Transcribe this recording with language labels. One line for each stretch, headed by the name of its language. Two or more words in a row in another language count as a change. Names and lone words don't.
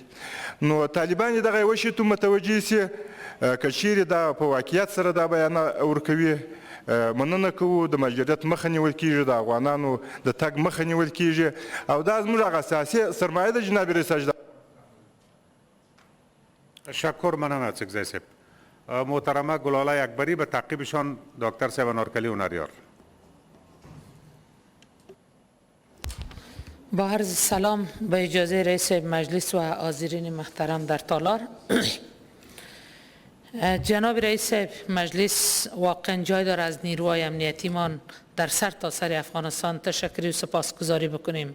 Pashto: نو طالبان یې دغه یوه شي ته متوجه سي، که چیرې دا په واقعیت سره دا بیانه ورکوي، مننه کوو. د مهاجرت مخه نیول کېږي، د افغانانو د تګ مخه نیول کېږي، او دا زموږ هغه اساسي سرمایه ده جناب رئیس صاحب. تشکر، مننه چکزی صاحب.
Persian: محترمه گلالای اکبری به تعقیبشان دکتر صاحب انارکلی هنریار. با عرض سلام به اجازه رئیس مجلس و حاضرین محترم در تالار. جناب رئیس مجلس، واقعا جای داره از نیروهای امنیتیمان در سر تا سر افغانستان تشکری و سپاسگزاری بکنیم.